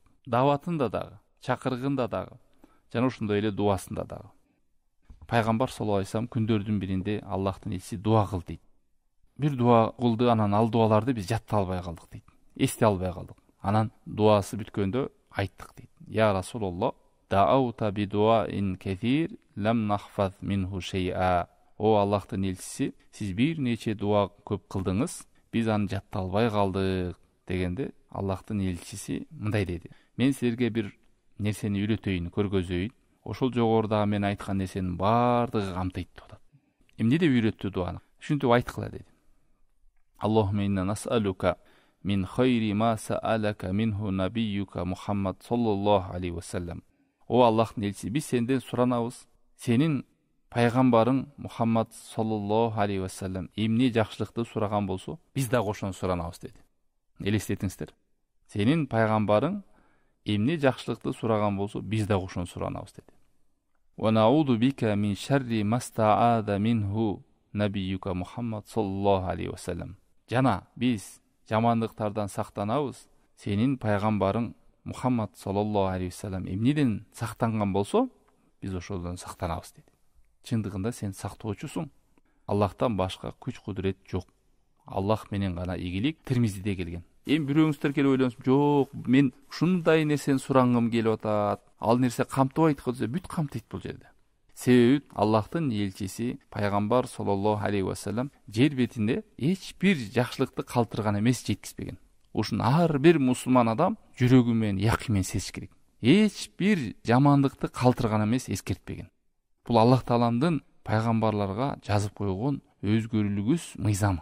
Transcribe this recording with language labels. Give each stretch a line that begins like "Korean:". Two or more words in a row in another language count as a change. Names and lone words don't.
Kyrgyz: Даватында дагы, чакыргында дагы, жана ушундай эле дуасында дагы. Пайгамбар
Arabic: صلى الله عليه وسلم
Kyrgyz: күндөрдүн биринде Аллахтын элчиси дуа кыл дейт. Бир дуа кылды, анан ал дуаларды биз жатта албай калдык дейт. Эсте албай калдык. Анан дуасы бүткөндө айттык дейт:
Arabic: "يا رسول الله، دعوت بدعاء كثير لم نحفظ منه شيئا."
Kyrgyz: О Аллахтын элчиси, сиз бир нече дуа көп кылдыңыз, биз аны жатта албай калдык дегенде Аллахтын элчиси мындай деди: "Мен силерге бир нерсени үйрөтөйүн, көргөзөйүн. Ошол жогорудагы мен айткан нерсенин баардыгы камтыйт" деп атат. Эмне деп үйрөттү дуаны? Ушинтип айткыла деди.
Arabic: اللهم إنا نسألك من خير ما سألك منه نبيك محمد صلى الله عليه وسلم.
Kyrgyz: О Аллахтын элчиси, биз сенден суранабыз, сенин пайгамбарың Мухаммад
Arabic: صلى الله عليه وسلم
Kyrgyz: эмне жакшылыкты сураган болсо, биз да кошон суранабыз деди. Элестетиңиздер. Сенин пайгамбарың эмне жакшылыкты сураган болсо, биз да кошон суранабыз деди.
Arabic: ونعوذ بك من شر ما استعاذ منه نبيك محمد صلى الله عليه وسلم.
Kyrgyz: Жана биз жамандыктардан сактанабыз, сенин пайгамбарың Мухаммад
Arabic: صلى الله عليه وسلم
Kyrgyz: эмнеден сактанган болсо, биз ошолдон сактанабыз деди. Чындыгында сен сактоочусуң. Аллахтан башка күч кудурет жок. Аллах менен гана ийгилик. Тирмизиде келген. Эми бирөөңүздөр келип ойлонсун: "Жок, мен ушундай нерсени сурангым келип атат. Ал нерсе камтыбайт го" десе, бүт камтыйт бул жерде. Себеби Аллахтын элчиси пайгамбар
Arabic: صلى الله عليه وسلم
Kyrgyz: жер бетинде эч бир жакшылыкты калтырган эмес, жеткизбеген. Ушун ар бир мусулман адам жүрөгү менен, якын менен сезиш керек. Эч бир жамандыкты калтырган эмес, эскертпеген. Бул Аллах Тааландын пайгамбарларга жазып койгон өзгөрүлгүс мыйзамы.